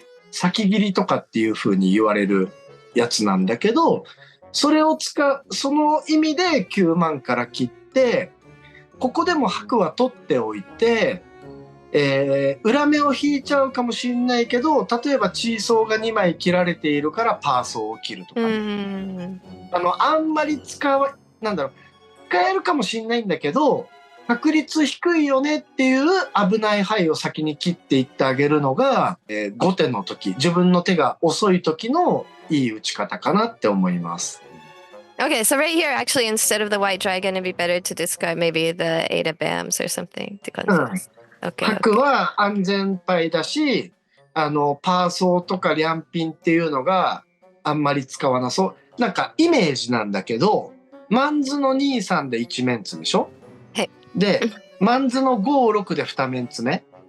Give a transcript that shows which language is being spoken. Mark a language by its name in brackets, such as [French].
[Japanese] 先切りとかっていう風に言われるやつなんだけど、その意味で9万から切って、ここでも白は取っておいて、裏目を引いちゃうかもしれないけど、例えばチーソーが2枚切られているからパーソーを切るとか、ね、あんまり使えるかもしれないんだけど、確率低いよねっていう危ない牌を先に切っていってあげるのが、後手の時、自分の手が遅い時のいい打ち方かなって思います。 [English] Okay, so right here, actually, instead of the white dragon, it'd be better to discard maybe the eight of bams or something to cleanse. Okay. [Japanese] 白は安全牌だし、パーソーとかリャンピンっていうのがあんまり使わなそう。なんかイメージなんだけど、マンズの2、3で1面ツでしょ？はい。で、マンズの5、6で2面ツね。